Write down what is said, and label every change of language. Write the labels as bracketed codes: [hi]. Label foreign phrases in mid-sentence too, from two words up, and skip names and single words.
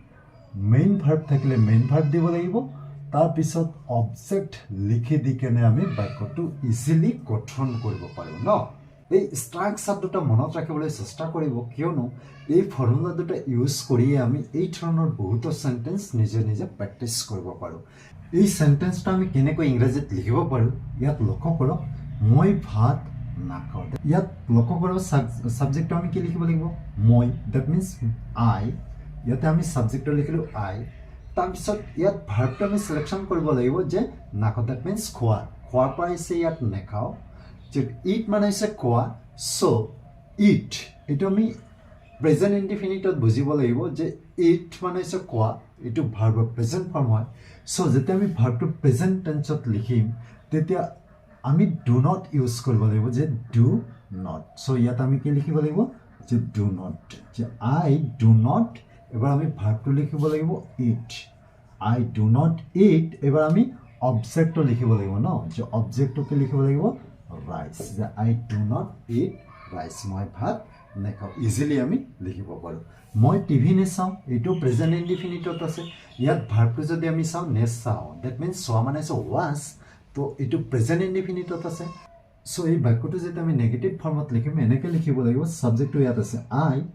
[en] main verb [as] থাকিলে [en] main verb [as] দিব লাগিব তাৰপিছত অবজেক্ট লিখি দি কেনে আমি বাক্যটো ইজিলি গঠন কৰিব পাৰোঁ ন এই ষ্ট্ৰাকচাৰ দুটা মনত ৰাখিবলৈ চেষ্টা কৰিব কিয়নো এই ফৰ্মুলা দুটা ইউজ কৰিয়ে আমি এই ধৰণৰ বহুতো সেন্টেন্স নিজে নিজে প্ৰেক্টিছ কৰিব পাৰোঁ এই সেন্টেন্সটো আমি কেনেকৈ ইংৰাজীত লিখিব পাৰোঁ ইয়াত লক্ষ্য কৰক মই ভাত নাখাওঁ ইয়াত লক্ষ্য কৰক সাবজেক্টটো আমি কি লিখিব লাগিব মই [en] that means I [as] ইয়াতে আমি সাবজেক্টটো লিখিলোঁ আই তাৰপিছত ইয়াত ভাৰ্বটো আমি সিলেকশ্যন কৰিব লাগিব যে নাখাওঁ [en] that means [as] খোৱাৰ পৰা আহিছে ইয়াত নেখাওঁ যে ইট মানে হৈছে খোৱা [en] so eat [as] এইটো আমি [en] present indefinite [as] বুজিব লাগিব যে ইট মানে হৈছে খোৱা এইটো ভাৰ্বৰ [en] present form [as] হয় চ' যেতিয়া আমি ভাৰ্বটো [en] present tense [as] লিখিম তেতিয়া আমি [en] do not use [as] কৰিব লাগিব যে [en] do not so' [as] ইয়াত আমি কি লিখিব লাগিব যে [en] do not [as] যে [en] I do not [as] এবাৰ আমি ভাৰ্বটো লিখিব লাগিব [en] eat I do not eat [as] এবাৰ আমি অবজেক্টটো লিখিব লাগিব ন যে অবজেক্টটোকে লিখিব লাগিব ৰাইচ যে [en] I do not eat rice [as] মই ভাত নেখাওঁ ইজিলি আমি লিখিব পাৰোঁ মই টিভি নেচাওঁ এইটো [en] present indefinite [as] আছে ইয়াত ভাৰ্বটো যদি আমি চাওঁ নেচাওঁ [en] that means [as] চোৱা মানে হৈছে ৱাচ তো এইটো [en] present indefinite [as] আছে চ' এই বাক্যটো যেতিয়া আমি [en] negative form [as] লিখিম এনেকৈ লিখিব লাগিব সাবজেক্টটো ইয়াত আছে আই